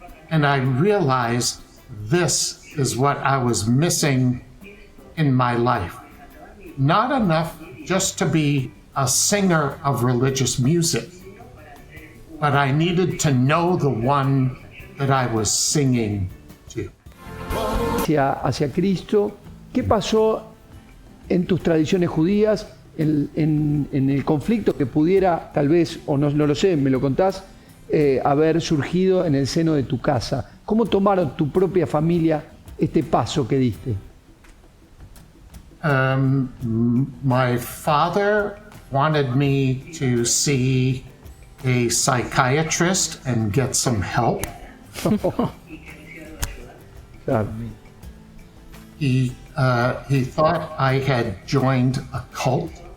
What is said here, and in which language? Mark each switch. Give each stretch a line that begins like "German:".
English: And I realized this is what I was missing in my life. Not enough just to be a singer of religious music, but I needed to know the one that I was singing to.
Spanish: Hacia Cristo, ¿qué pasó en tus tradiciones judías, en el conflicto que pudiera, tal vez, o no lo sé, me lo contás, haber surgido en el seno de tu casa? ¿Cómo tomaron tu propia familia este paso que diste?
English: My father wanted me to see a psychiatrist and get some help.
Spanish: Claro.
English: He thought I had joined a cult.